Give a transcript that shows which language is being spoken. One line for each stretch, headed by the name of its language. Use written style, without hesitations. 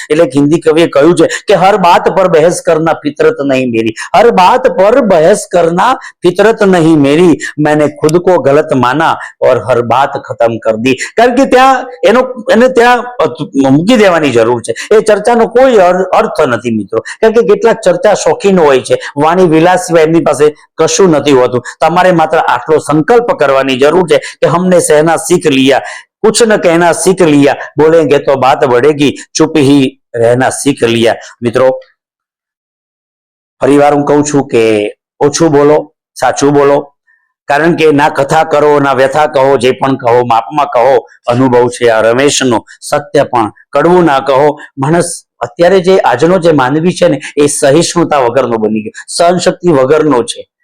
Gujarati: એટલે હિન્દી કવિએ કહ્યું છે કે
Hindi: હર બાત પર બહેસ કરના ફિતરત નહીં મેરી, હર બાત પર બહેસ કરના ફિતરત નહીં મેરી, मैंने खुद को गलत माना और हर बात खत्म कर दी.
Gujarati: કારણ કે ત્યાં એને ત્યાં મૂકી દેવાની જરૂર છે. એ ચર્ચાનો કોઈ અર્થ નથી મિત્રો. કારણ કે કેટલાક ચર્ચા શોખીન હોય છે, વાણી વિલાસ સિવાય એમની પાસે કશું નથી હોતું. તમારે માત્ર આટલો સંકલ્પ કરવાની જરૂર છે કે
Hindi: हमने सहना सीख लिया, कुछ न कहना सीख लिया, बोलेंगे तो बात बढ़ेगी, चुप ही रहना सीख लिया.
Gujarati: મિત્રો ફરીવાર હું કહું છું કે ઓછું બોલો, સાચું બોલો. કારણ કે ના કથા કરો, ના વ્યથા કહો, જે પણ કહો માપમાં કહો. અનુભવ છે આ રમેશનો, સત્ય પણ કડવું ના કહો. માણસ અત્યારે જે આજનો જે માનવી છે ને એ સહિષ્ણુતા વગરનો બની ગયો, સહનશક્તિ વગરનો છે.